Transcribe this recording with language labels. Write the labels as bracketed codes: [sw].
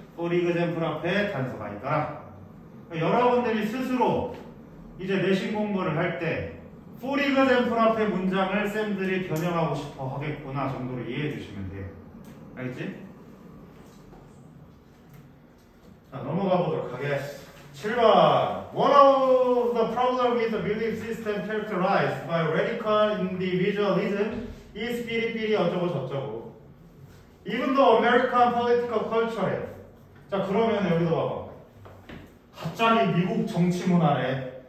[ko] for example 앞에 단서가 있더라. 여러분들이 스스로 이제 내신 공부를 할 때 for example 앞에 문장을 쌤들이 변형하고 싶어 하겠구나 정도로 이해해 주시면 돼요. 알겠지? 자, 넘어가 보도록 하겠습니다. 7번. [en] One of the problems with the belief system characterized by radical individualism is [ko] 삐리삐리 어쩌고 저쩌고. [en] Even though American political culture. [ko] 자, 그러면 여기도 봐봐. 갑자기 미국 정치 문화래.